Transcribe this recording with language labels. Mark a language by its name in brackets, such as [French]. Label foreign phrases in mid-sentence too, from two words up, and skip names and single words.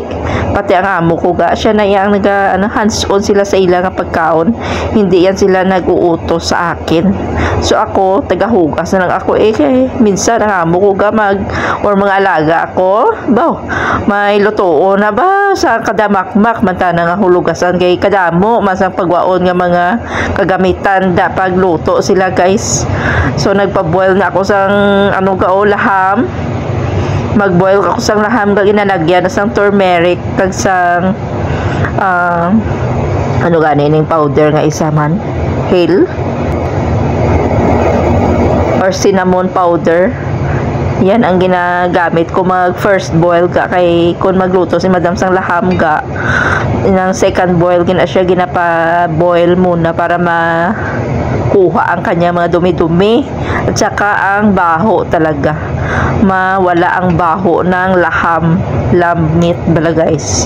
[Hiligaynon] Hindi, Pati ang amo ko ga, siya na yang hands-on sila sa ilang pagkaon. [Filipino] Hindi yan sila nag-uutos sa akin. So ako, tagahugas na lang ako. [Hiligaynon] Kay minsan ang amo ko ga or mga alaga ako. Baw, may lutoon na ba sa kadamakmak manta nga hulugasan kay kadamo masang pagwaon nga mga kagamitan da pagluto sila guys. So nagpa-boil na ako sang laham. Mag-boil ako sang laham kag inalagyan na sang turmeric kag sang ganing powder nga isa man, [English] hale or cinnamon powder. [Filipino] Yan ang ginagamit ko mag [English] first boil [Filipino] ka kay kung magluto si madam sang laham ga ng [English] second boil [Filipino] siya ginapa-boil muna para makuha ang kanya mga dumi-dumi at saka ang baho talaga, mawala ang baho ng [English] lamb meat [Filipino] bala guys.